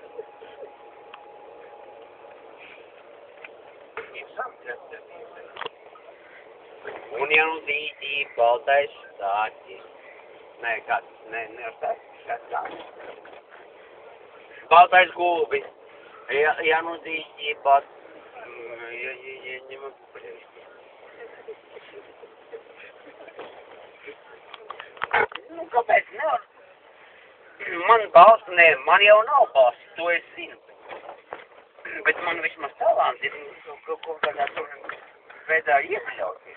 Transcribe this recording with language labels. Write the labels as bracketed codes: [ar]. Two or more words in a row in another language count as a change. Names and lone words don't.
[lv] Un ja nu dīdī baltais stāķis. Nē, kāds, ne ar stāķis, kāds. Baltais gulbi. Ja nu dīdī baltais. [ru] Не могу привести. [lv] Nu, kāpēc nevar? Man balss, ne, man jau nav balss, to es zinu. Bet man vismaz talanti ir kaut kādā tur veidā iekļauties.